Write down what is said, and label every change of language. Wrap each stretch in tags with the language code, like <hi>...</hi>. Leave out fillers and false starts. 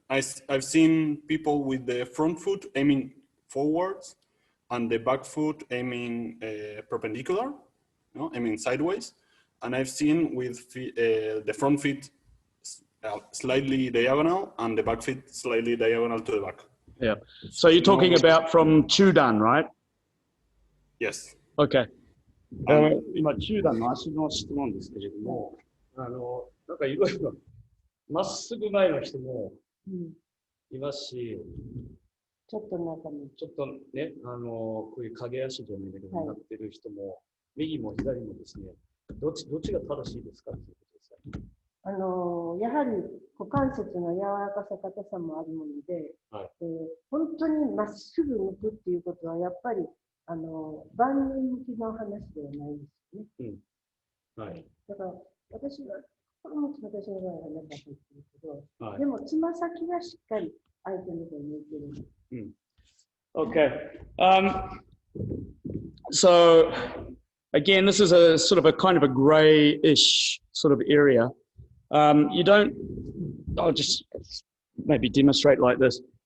<en>I've seen people with the front foot aiming forwards and the back foot aiming perpendicular, aiming sideways. And I've seen with the front feet slightly diagonal and the back feet slightly diagonal to the back. Yeah. So you're talking about from Chudan, right? Yes. Okay.</en> <ja>今、中段の足の質問ですけれども、なんかいろいろまっすぐ前の人もいますし、ちょっと中に。ちょっとね、こういう影足じゃないけど、なってる人も、右も左もですね、どっちが正しいですかということです。やはり股関節の柔らかさ、硬さもあるもので、本当にまっすぐ向くっていうことは、やっぱり万人向きの話ではないですよね。だから私は、これも私の場合はなかったんですけど、でもつま先がしっかり相手の方に向いてる。</ja> <en>Okay. So again, this is a sort of a kind of a grayish sort of area. You don't, I'll just maybe demonstrate like this.</en>